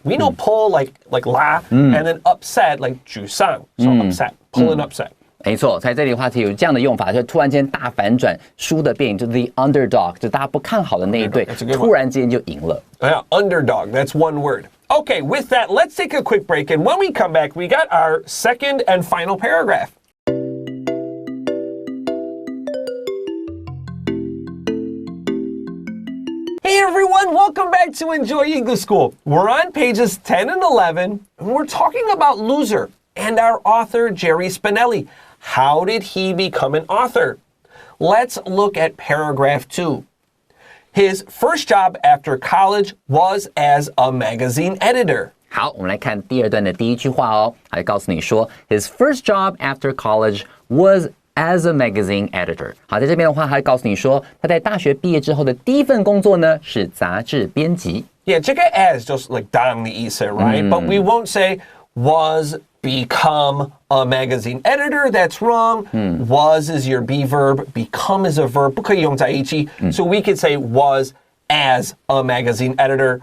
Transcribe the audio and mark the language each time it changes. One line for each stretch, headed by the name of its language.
English: We know pull like la, and then upset like
Chinese: 沮丧.
English: So upset. Pull an upset.
Chinese: 没错，在这里的话题有这样的用法，就突然间大反转，输的变，就 the underdog， 就大家不看好的那一队，突然之间就赢了。
English: Yeah, underdog. That's one word.Okay, with that, let's take a quick break. And when we come back, we got our second and final paragraph. Hey everyone, welcome back to Enjoy English School. We're on pages 10 and 11, and we're talking about loser and our author, Jerry Spinelli. how did he become an author? Let's look at paragraph 2. His first job after college was as a magazine editor.
Chinese: 好，我们来看第二段的第一句话哦，还告诉你说 ，
English: His first job after college was as a magazine editor.
Chinese: 好，在这边的话，还告诉你说，他在大学毕业之后的第一份工作呢是杂志编辑。
English: Yeah,
Chinese: 这个
English: as just like
Chinese: 当的意思
English: right? But we won't say was become a magazine editor. That's wrong. Was is your be verb. Become is a verb.
Chinese: 不可以用在一起。
English: So we could say was as a magazine editor.